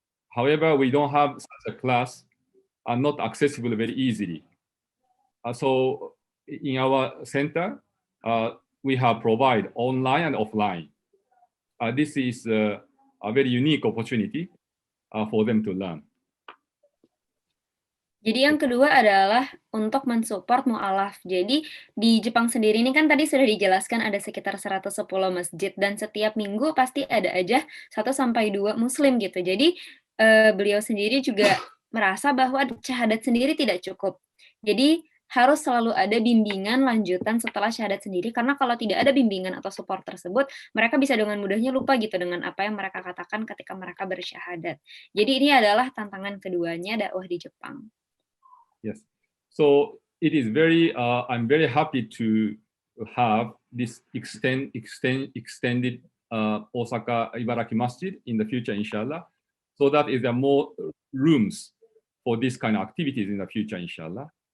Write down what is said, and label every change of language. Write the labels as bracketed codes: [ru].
[en] However, we don't have such a class, not accessible very easily. So in our center, we have provide online and offline. This is a very unique opportunity for them to learn. [id] Jadi yang kedua adalah untuk mensupport mu'alaf. Jadi di Jepang sendiri ini kan tadi sudah dijelaskan ada sekitar 110 masjid dan setiap minggu pasti ada aja 1-2 muslim gitu. Jadi beliau sendiri juga merasa bahwa syahadat sendiri tidak cukup. Jadi harus selalu ada bimbingan lanjutan setelah syahadat sendiri, karena kalau tidak ada bimbingan atau support tersebut, mereka bisa dengan mudahnya lupa gitu dengan apa yang mereka katakan ketika mereka bersyahadat. Jadi ini adalah tantangan keduanya dakwah di Jepang. Yes. [en] So it is very, I'm very happy to have this extended Osaka Ibaraki Masjid in the future, inshallah. So that is there more rooms for this kind of activities in the future, inshallah.